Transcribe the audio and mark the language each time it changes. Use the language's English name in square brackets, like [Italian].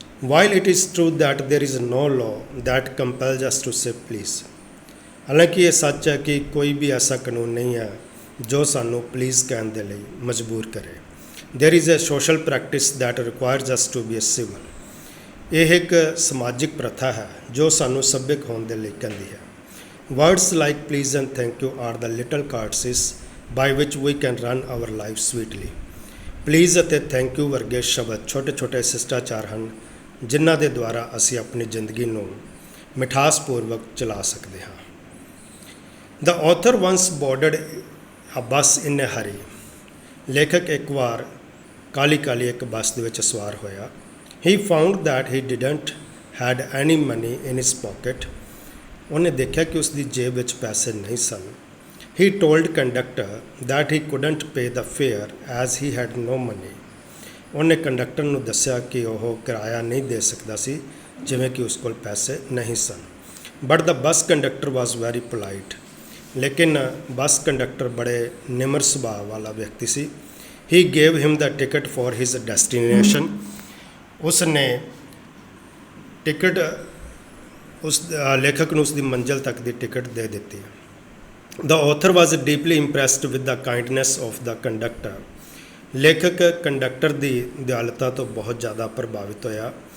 [English] While it is true that there is no law that compels us to say please, [Punjabi] ਹਾਲਾਂਕਿ ਇਹ ਸੱਚ ਹੈ ਕਿ ਕੋਈ ਵੀ ਐਸਾ ਕਾਨੂੰਨ ਨਹੀਂ ਹੈ ਜੋ ਸਾਨੂੰ ਪਲੀਜ਼ ਕਹਿਣ ਦੇ ਲਈ ਮਜਬੂਰ ਕਰੇ। [English] There is a social practice that requires us to be civil. [Punjabi] ਇਹ ਇੱਕ ਸਮਾਜਿਕ ਪ੍ਰਥਾ ਹੈ ਜੋ ਸਾਨੂੰ ਸੱਭਿਅਕ ਹੋਣ ਦੇ ਲਈ ਕਹਿੰਦੀ ਹੈ। [English] Words like please and thank you are the little courtesies by which we can run our life sweetly. [Punjabi] Please ਅਤੇ thank you ਵਰਗੇ ਸ਼ਬਦ ਛੋਟੇ ਛੋਟੇ ਸਿਸ਼ਟਾਚਾਰ ਹਨ ਜਿਨ੍ਹਾਂ ਦੇ ਦੁਆਰਾ ਅਸੀਂ ਆਪਣੀ ਜ਼ਿੰਦਗੀ ਨੂੰ ਮਿਠਾਸਪੂਰਵਕ ਚਲਾ ਸਕਦੇ ਹਾਂ। [English] The author once boarded a bus in a hurry. [Punjabi] ਲੇਖਕ ਇੱਕ ਵਾਰ ਕਾਲੀ ਕਾਲੀ ਇੱਕ ਬੱਸ ਦੇ ਵਿੱਚ ਸਵਾਰ ਹੋਇਆ। [English] He found that he didn't had any money in his pocket. [Punjabi] ਉਹਨੇ ਦੇਖਿਆ ਕਿ ਉਸ ਦੀ ਜੇਬ ਵਿੱਚ ਪੈਸੇ ਨਹੀਂ ਸਨ। [English] He told conductor that he couldn't pay the fare as he had no money. [Punjabi] ਉਹਨੇ ਕੰਡਕਟਰ ਨੂੰ ਦੱਸਿਆ ਕਿ ਉਹ ਕਿਰਾਇਆ ਨਹੀਂ ਦੇ ਸਕਦਾ ਸੀ ਜਿਵੇਂ ਕਿ ਉਸ ਕੋਲ ਪੈਸੇ ਨਹੀਂ ਸਨ। [English] But the bus conductor was very polite. [Hindi] लेकिन बस कंडक्टर बड़े निम्र सुभाव वाला व्यक्ति सी। [English] He gave him the ticket for his destination. [Hindi] उसने टिकट उस लेखक [Punjabi] ਨੂੰ ਉਸਦੀ ਮੰਜ਼ਿਲ ਤੱਕ ਦੀ ਟਿਕਟ ਦੇ ਦਿੱਤੀ। [English] The author was deeply impressed with the kindness of the conductor. [Punjabi] ਲੇਖਕ ਕੰਡਕਟਰ ਦੀ ਦਿਆਲਤਾ ਤੋਂ ਬਹੁਤ ਜ਼ਿਆਦਾ ਪ੍ਰਭਾਵਿਤ ਹੋਇਆ।